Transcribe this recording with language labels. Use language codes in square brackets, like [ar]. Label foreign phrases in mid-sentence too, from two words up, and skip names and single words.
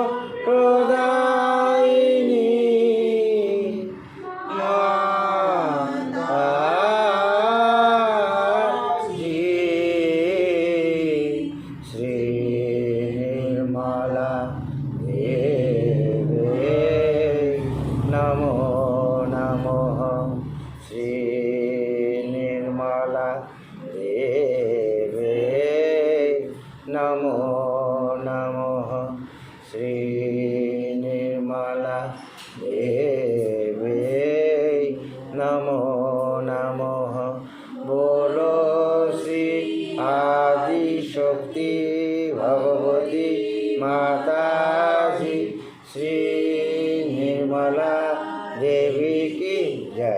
[sa] প্রদায়িনী মাতাজি শ্রী নির্মলা দেবে নমো নমঃ। শ্রী নির্মলা দেবে নমো নমঃ। শ্রী নির্মলা দেবে নমো নমঃ। [hi] बोलो श्री आदि शक्ति भगवती माताजी श्री निर्मला देवी की जय।